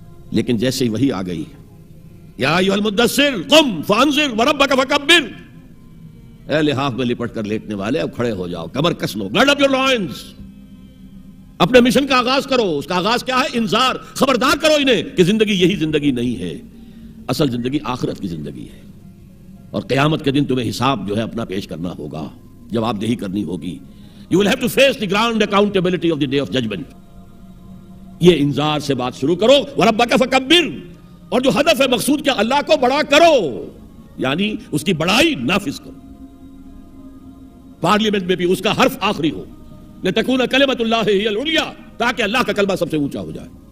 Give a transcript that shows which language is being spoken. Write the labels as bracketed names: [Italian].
[Urdu] لیکن جیسے ہی وحی آ گئی، [Arabic] یا ایھا المدثر قم فانذر وربک فکبر، [Urdu] اے لحاف میں لپٹ کر لیٹنے والے اب کھڑے ہو جاؤ، کمر کس لو، [English] guard up your lines, [Urdu] اپنے مشن کا آغاز کرو. اس کا آغاز کیا ہے؟ انذار، خبردار کرو انہیں کہ زندگی یہی زندگی نہیں ہے، اصل زندگی آخرت کی زندگی ہے. اور قیامت کے دن تمہیں حساب جو ہے اپنا پیش کرنا ہوگا، جواب دہی کرنی ہوگی. [English] You will have to face the ground accountability of the day of judgment. [Urdu] یہ انذار سے بات شروع کرو. [Arabic] وَرَبَّكَ فَكَبِّرْ، [Urdu] اور جو ہدف ہے مقصود کیا؟ اللہ کو بڑا کرو، یعنی اس کی بڑائی نافذ کرو. پارلیمنٹ میں بھی اس کا حرف آخری ہو، [Arabic] لِتَكُونَ كَلِمَةُ اللَّهِ هِيَ الْعُلْيَا، [Urdu] تاکہ اللہ کا کلمہ سب سے اونچا ہو جائے.